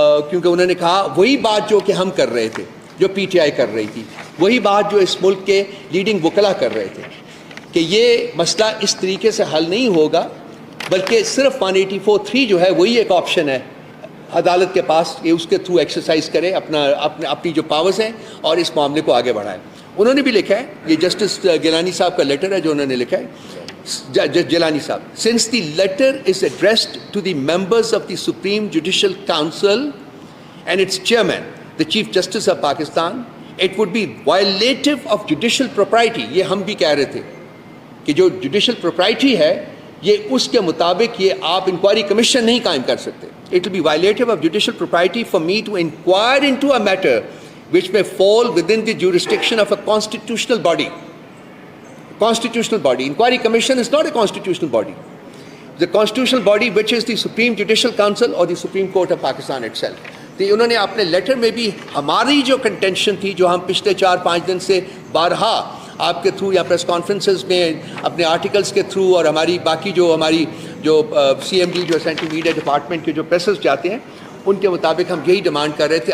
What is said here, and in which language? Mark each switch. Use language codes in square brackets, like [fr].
[ur] کیونکہ انہوں نے کہا وہی بات جو کہ ہم کر رہے تھے، جو پی ٹی آئی کر رہی تھی، وہی بات جو اس ملک کے لیڈنگ وکلا کر رہے تھے، کہ یہ مسئلہ اس طریقے سے حل نہیں ہوگا، بلکہ صرف 184(3) جو ہے وہی ایک آپشن ہے عدالت کے پاس کہ اس کے تھرو ایکسرسائز کرے اپنی جو پاورز ہیں اور اس معاملے کو آگے بڑھائے. انہوں نے بھی لکھا ہے، یہ جسٹس گیلانی صاحب کا لیٹر ہے جو انہوں نے لکھا ہے. [en] جیلانی صاحب، since the letter is addressed to the members of the Supreme Judicial Council and its chairman, the Chief Justice of Pakistan, it would be violative of judicial propriety. [ur] یہ ہم بھی کہہ رہے تھے کہ جو جوڈیشل پروپرائٹی ہے یہ اس کے مطابق یہ آپ انکوائری کمیشن نہیں قائم کر سکتے. [en] It will be violative of judicial propriety for me to inquire into a matter which may fall within the jurisdiction of a constitutional body. Constitutional body. Inquiry Commission is not a constitutional body. The constitutional body which is the Supreme Judicial Council or the Supreme Court of Pakistan itself. [ur] تو انہوں نے اپنے letter میں بھی ہماری جو contention تھی جو ہم پچھلے 4-5 دن سے بارہا آپ کے تھرو یا پریس کانفرنسز میں اپنے آرٹیکلز کے تھرو اور ہماری باقی ہماری سی ایم ڈی جو سینٹرل میڈیا ڈپارٹمنٹ کے جو پریسز جاتے ہیں ان کے مطابق ہم یہی ڈیمانڈ کر رہے تھے.